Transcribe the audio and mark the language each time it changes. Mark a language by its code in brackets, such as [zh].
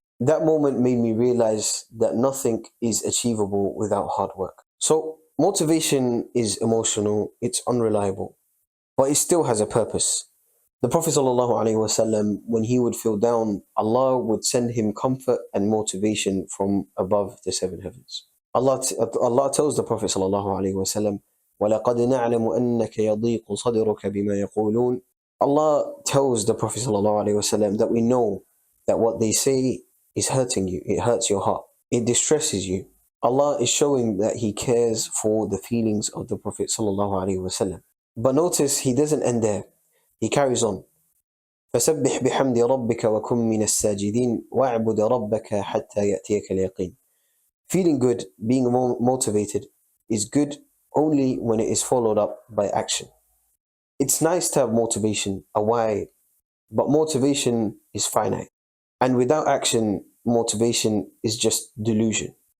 [en] That moment made me realize that nothing is achievable without hard work. So, motivation is emotional, it's unreliable, but it still has a purpose. The Prophet ﷺ, when he would feel down, Allah would send him comfort and motivation from above the seven heavens. Allah tells the Prophet ﷺ, [ar] وَلَقَدْ نَعْلَمُ أَنَّكَ يَضِيقُ صَدْرُكَ بِمَا يَقُولُونَ. [en] Allah tells the Prophet ﷺ that we know that what they say is hurting you, it hurts your heart, it distresses you. Allah is showing that He cares for the feelings of the Prophet ﷺ. But notice He doesn't end there. He carries on. [ar] فسبح بحمد ربك وكن من الساجدين واعبد ربك حتى يأتيك اليقين. [en] Feeling good, being motivated is good only when it is followed up by action. It's nice to have motivation, a why, but motivation is finite. And without action, motivation is just delusion.